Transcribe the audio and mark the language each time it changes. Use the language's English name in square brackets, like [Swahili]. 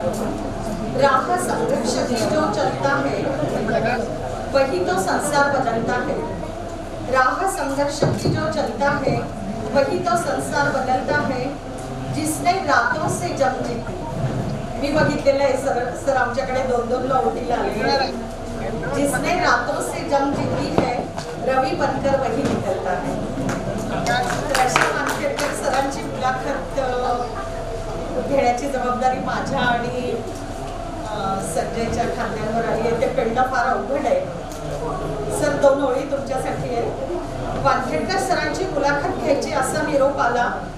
[Hindi] राह संघर्ष की जो चलता है वही तो संसार बदलता है। राह संघर्ष की जो चलता है वही तो संसार बदलता है। जिसने रातों से जंग जीती, [Marathi] मी बघितलेलं आहे सर आमच्याकडे 2-2 ला ओटीला आले। [Hindi] जिसने रातों से जंग जीती है रवि बनकर वही निकलता है। [Marathi] अशा मानखेडकर सरांची मुलाखत घेण्याची जबाबदारी माझ्या आणि संजयच्या खांद्यांवर आली आहे। ते पेंडा फार अवघड आहे सर। 2 ओळी तुमच्यासाठी आहे। वानखेडकर सरांची मुलाखत घ्यायची असा निरोप आला।